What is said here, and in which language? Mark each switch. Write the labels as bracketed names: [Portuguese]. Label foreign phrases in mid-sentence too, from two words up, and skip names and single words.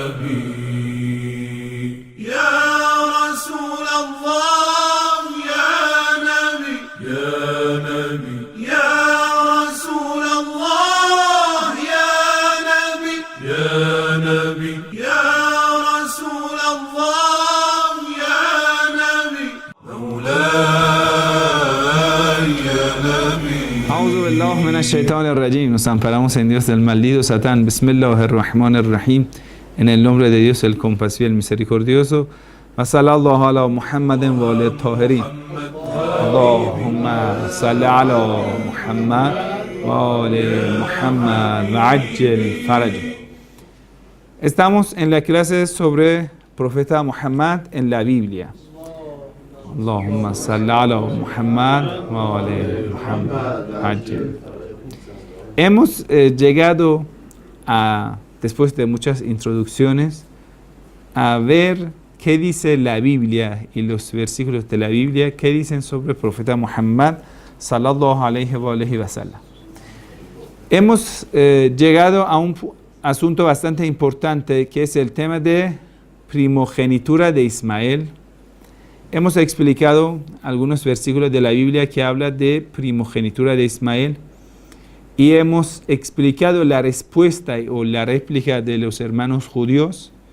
[Arabic] نبي يا رسول الله يا نبي يا نبي يا رسول الله يا نبي يا نبي يا رسول الله يا نبي مولاي يا نبي. أعوذ بالله من الشيطان الرجيم. [Spanish] Nos amparamos en Dios del maldito Satán. Bismillahirrahmanirrahim. En el nombre de Dios, el compasivo y el misericordioso. [Arabic] وصلى الله على محمد وعلى طاهرين. اللهم صل على محمد وعلى محمد وعجل فرج. [Spanish] Estamos en la clase sobre profeta Muhammad en la Biblia. [Arabic] اللهم صل على محمد وعلى محمد عجل. [Spanish] Hemos llegado a, después de muchas introducciones, a ver qué dice la Biblia y los versículos de la Biblia, qué dicen sobre el profeta Muhammad [Arabic] صلى الله عليه وسلم. [Spanish] Hemos llegado a un asunto bastante importante, que es el tema de primogenitura de Ismael. Hemos explicado algunos versículos de la Biblia que habla de primogenitura de Ismael y hemos explicado la respuesta o la réplica de los hermanos judíos.